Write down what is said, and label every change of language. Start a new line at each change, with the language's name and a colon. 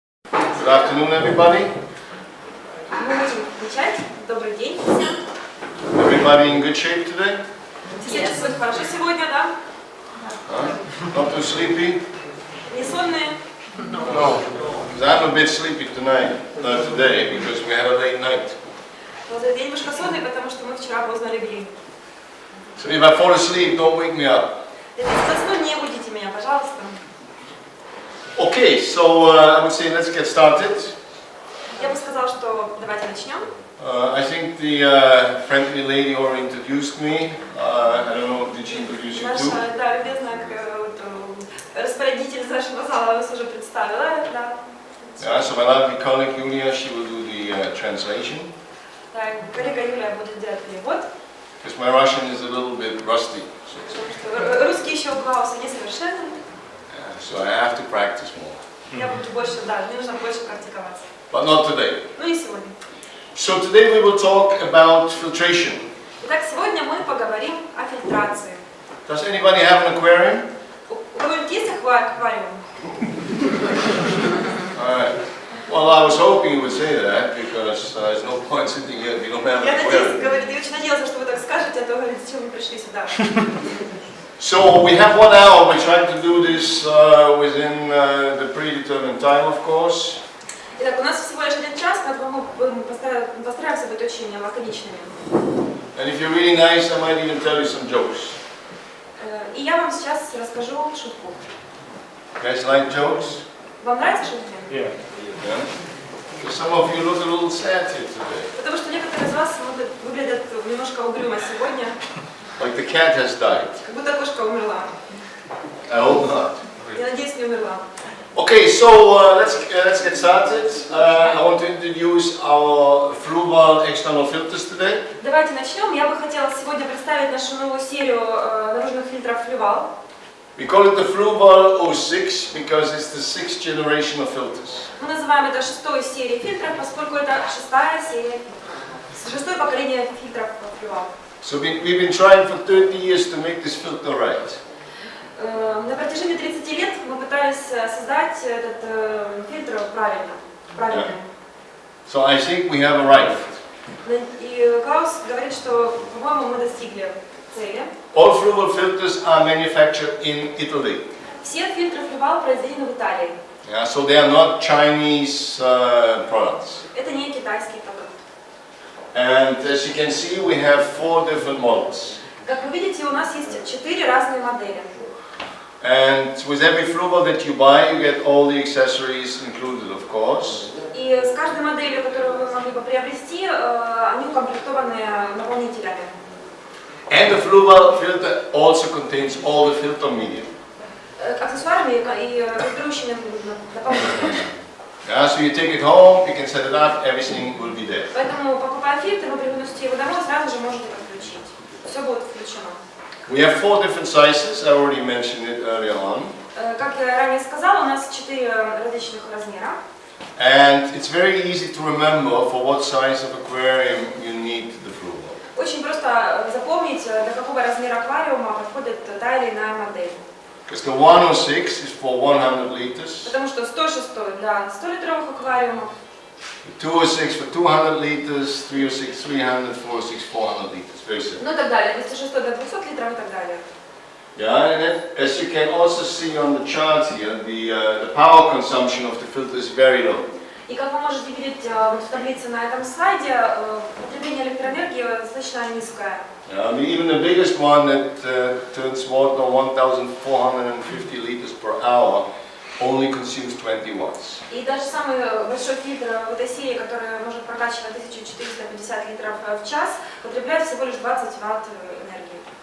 English: Good afternoon, everybody.
Russian: Мы можем начать. Добрый день всем.
English: Everybody in good shape today?
Russian: Все чувствуют хорошо сегодня, да?
English: Not too sleepy?
Russian: Не сонные?
English: No. I'm a bit sleepy today because we had a late night.
Russian: Вот я немножко сонный, потому что мы вчера поздно легли.
English: So if I fall asleep, don't wake me up.
Russian: Если засну, не будите меня, пожалуйста.
English: Okay, so I would say let's get started.
Russian: Я бы сказала, что давайте начнем.
English: I think the friendly lady already introduced me. I don't know, did she introduce you too?
Russian: Наша, да, любезная распорядитель нашего зала вас уже представила, да.
English: Yeah, so my lovely colleague Julia, she will do the translation.
Russian: Да, коллега Юлия будет делать перевод.
English: Because my Russian is a little bit rusty.
Russian: Русский еще у Клауса несовершенен.
English: So I have to practice more.
Russian: Я буду больше, да, мне нужно больше практиковаться.
English: But not today.
Russian: Ну не сегодня.
English: So today we will talk about filtration.
Russian: Итак, сегодня мы поговорим о фильтрации.
English: Does anybody have an aquarium?
Russian: У кого-нибудь есть аквариум?
English: Alright. Well, I was hoping you would say that because there's no point sitting here if you don't have an
Russian: Я надеюсь,
English: aquarium.
Russian: говорит, я очень надеялась, что вы так скажете, а то говорите, зачем вы пришли сюда.
English: So we have 1 hour. We're trying to do this within the predetermined time, of course.
Russian: Итак, у нас всего лишь 1 час, поэтому мы постараемся быть очень лаконичными.
English: And if you're really nice, I might even tell you some jokes.
Russian: И я вам сейчас расскажу шутку.
English: You guys like jokes?
Russian: Вам нравятся шутки?
English: Yeah. Because some of you look a little sad here today.
Russian: Потому что некоторые из вас выглядят немножко угрюмо сегодня.
English: Like the cat has died.
Russian: Как будто кошка умерла.
English: I hope not.
Russian: Я надеюсь, не умерла.
English: Okay, so let's get started. I want to introduce our Fluval external filters today.
Russian: Давайте начнем. Я бы хотела сегодня представить нашу новую серию наружных фильтров Fluval.
English: We call it the Fluval 06 because it's the 6th generation of filters.
Russian: Мы называем это 6-й серией фильтров, поскольку это 6-я серия, 6-е поколение фильтров Fluval.
English: So we've been trying for 30 years to make this filter right.
Russian: На протяжении 30 лет мы пытались создать этот фильтр правильно.
English: Yeah. So I think we have arrived.
Russian: И Клаус говорит, что, по-моему, мы достигли цели.
English: All Fluval filters are manufactured in Italy.
Russian: Все фильтры Fluval произведены в Италии.
English: Yeah, so they are not Chinese products.
Russian: Это не китайский продукт.
English: And as you can see, we have 4 different models.
Russian: Как вы видите, у нас есть 4 разные модели.
English: And with every Fluval that you buy, you get all the accessories included, of course.
Russian: И с каждой моделью, которую вы могли бы приобрести, они укомплектованы наполнителями.
English: And the Fluval filter also contains all the filter media.
Russian: Аксессуарами и фильтрующими дополнителями.
English: Yeah, so you take it home, you can set it up, everything will be there.
Russian: Поэтому, покупая фильтр, вы приносите его домой, сразу же можете подключить. Все будет включено.
English: We have 4 different sizes, I already mentioned it earlier on.
Russian: Как я ранее сказала, у нас 4 различных размера.
English: And it's very easy to remember for what size of aquarium you need the Fluval.
Russian: Очень просто запомнить, для какого размера аквариума подходит та или иная модель.
English: Because the 106 is for 100 liters.
Russian: Потому что 106 для 100-литровых аквариумов.
English: The 206 for 200 liters, 306 300, 406 400 liters. Very simple.
Russian: Ну и так далее. 206 для 200 литров и так далее.
English: Yeah, and then, as you can also see on the chart here, the power consumption of the filter is very low.
Russian: И как вы можете видеть вот в таблице на этом слайде, потребление электроэнергии достаточно низкое.
English: Even the biggest one that turns water 1,450 liters per hour only consumes 20 watts.
Russian: И даже самый большой фильтр в этой серии, который может прокачивать 1450 литров в час, потребляет всего лишь 20 ватт энергии.